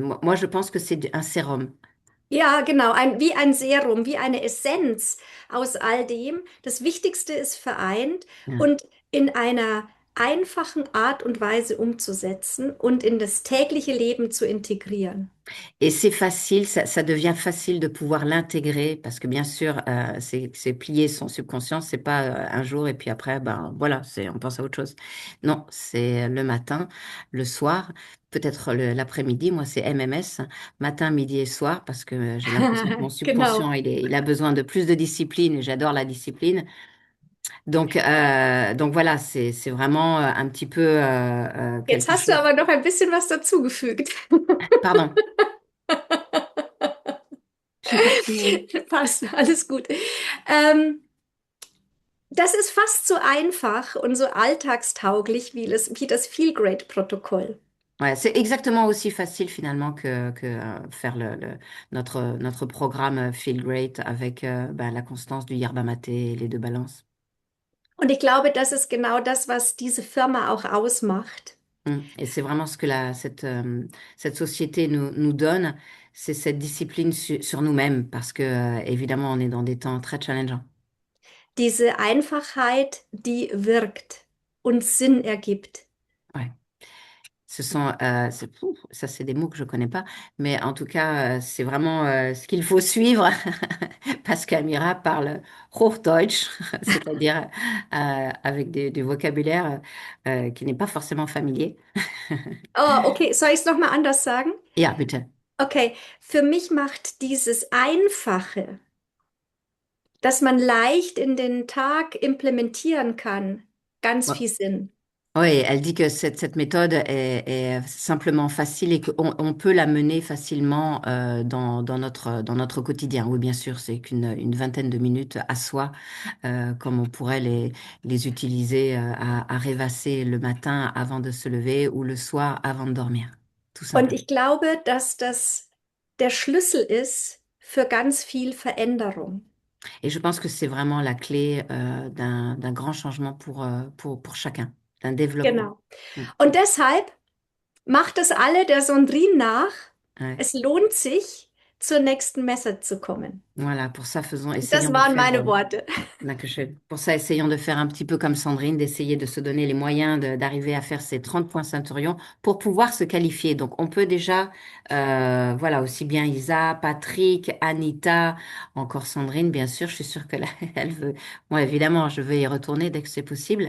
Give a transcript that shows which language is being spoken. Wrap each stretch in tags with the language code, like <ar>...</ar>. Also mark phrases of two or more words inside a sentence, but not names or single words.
<fr>Moi, je pense que c'est un sérum.</fr> <de>Ja, genau, wie ein Serum, wie eine Essenz aus all dem. Das Wichtigste ist vereint</de> <fr>Hein.</fr> <de>und in einer einfachen Art und Weise umzusetzen und in das tägliche Leben zu integrieren.</de> <fr>Et c'est facile, ça devient facile de pouvoir l'intégrer parce que bien sûr, c'est plier son subconscient, c'est pas un jour et puis après, ben voilà, on pense à autre chose. Non, c'est le matin, le soir, peut-être l'après-midi. Moi, c'est MMS, matin, midi et soir, parce que j'ai l'impression que mon</fr> <de>Genau.</de> <fr>subconscient, il a besoin de plus de discipline et j'adore la discipline. Donc voilà, c'est vraiment un petit peu</fr> <de>Jetzt</de> <fr>quelque</fr> <de>hast du</de> <fr>chose.</fr> <de>aber noch ein bisschen was dazugefügt.</de> <fr>Pardon, j'ai pas retenu.</fr> <de>Passt, alles gut. Ähm, Das ist fast so einfach und so alltagstauglich wie das Feel-Great-Protokoll.</de> <fr>Ouais, c'est exactement aussi facile finalement que faire notre programme Feel Great avec ben, la constance du yerba maté et les 2 balances.</fr> <de>Und ich glaube, das ist genau das, was diese Firma auch ausmacht.</de> <fr>Et c'est vraiment ce que cette société nous donne, c'est cette discipline sur nous-mêmes parce que évidemment on est dans des temps très challengeants.</fr> <de>Diese Einfachheit, die wirkt und Sinn ergibt.</de> <fr>Ouais. Ça c'est des mots que je connais pas, mais en tout cas, c'est vraiment ce qu'il faut suivre parce qu'Amira parle Hochdeutsch, c'est-à-dire avec du vocabulaire qui n'est pas forcément familier.</fr> <de>Oh, okay, soll ich es nochmal anders sagen? Ja, bitte. Okay, für mich macht dieses Einfache, das man leicht in den Tag implementieren kann, ganz</de> <fr>Ouais.</fr> <de>viel Sinn.</de> <fr>Oui, elle dit que cette méthode est simplement facile et qu'on on peut la mener facilement dans notre quotidien. Oui, bien sûr, c'est une vingtaine de minutes à soi, comme on pourrait les utiliser à rêvasser le matin avant de se lever ou le soir avant de dormir, tout</fr> <de>Und</de> <fr>simplement.</fr> <de>ich glaube, dass das der Schlüssel ist für ganz viel Veränderung.</de> <fr>Et je pense que c'est vraiment la clé d'un grand changement pour chacun, d'un développement.</fr> <de>Genau. Mm. Und deshalb macht es alle der Sondrin nach.</de> <fr>Ouais.</fr> <de>Es lohnt sich, zur nächsten Messe zu kommen.</de> <fr>Voilà, pour ça,</fr> <de>Das</de> <fr>essayons de</fr> <de>waren</de> <fr>faire,</fr> <de>meine Worte. Dankeschön.</de> <fr>Pour ça, essayons de faire un petit peu comme Sandrine, d'essayer de se donner les moyens d'arriver à faire ces 30 points Centurion pour pouvoir se qualifier. Donc, on peut déjà, voilà, aussi bien Isa, Patrick, Anita, encore Sandrine, bien sûr. Je suis sûre que là, elle veut, moi, évidemment, je veux y retourner dès que c'est possible.</fr>